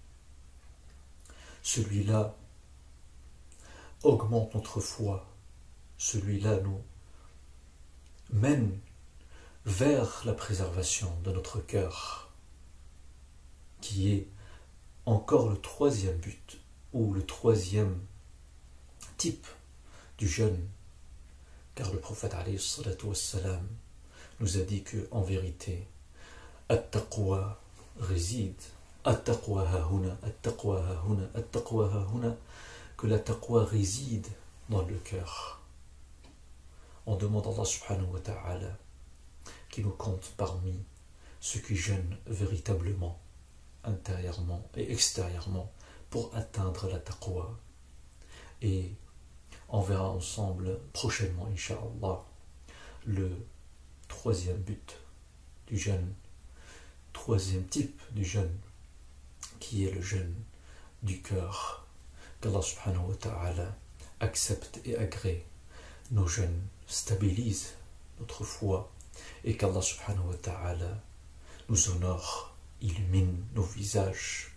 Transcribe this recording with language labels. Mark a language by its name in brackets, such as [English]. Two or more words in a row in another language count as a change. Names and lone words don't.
[French] celui-là augmente notre foi, celui-là nous mène vers la préservation de notre cœur, qui est encore le troisième but, ou le troisième type du jeûne, car le prophète [Arabic] عليه الصلاة والسلام [French] nous a dit que, en vérité, [Arabic] at-taqwa réside, التقوى هاهنا، التقوى هاهنا، التقوى هاهنا, [French] que la taqwa réside dans le cœur. On demande à Allah [Arabic] سبحانه وتعالى [French] qui nous compte parmi ceux qui jeûnent véritablement, intérieurement et extérieurement, pour atteindre la taqwa. Et on verra ensemble prochainement, Inch'Allah, le troisième but du jeûne, troisième type du jeûne, qui est le jeûne du cœur, qu'Allah [Arabic] سبحانه وتعالى [French] accepte et agrée nos jeûnes, stabilise notre foi, et qu'Allah [Arabic] سبحانه وتعالى [French] nous honore, illumine nos visages.